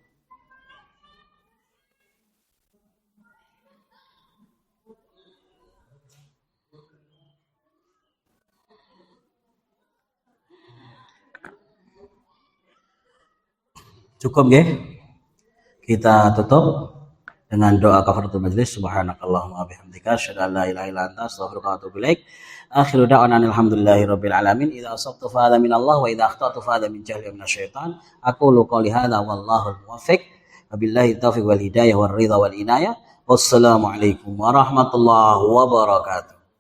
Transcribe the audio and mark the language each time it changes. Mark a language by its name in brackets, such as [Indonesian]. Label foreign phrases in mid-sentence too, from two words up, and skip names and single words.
[Indonesian] Cukup ya? Kita tutup dengan doa [Arabic] كفارة المجلس. سبحانك اللهم وبحمدك أشهد أن لا إله إلا أنت أستغفرك وأتوب إليك. آخر دعوانا الحمد لله رب العالمين. إذا أصبت فهذا من الله وإذا أخطأت فهذا من جهلي من الشيطان. أقول قولي هذا والله الموفق وبالله التوفيق والهداية والرضا والعناية. والسلام عليكم ورحمة الله وبركاته.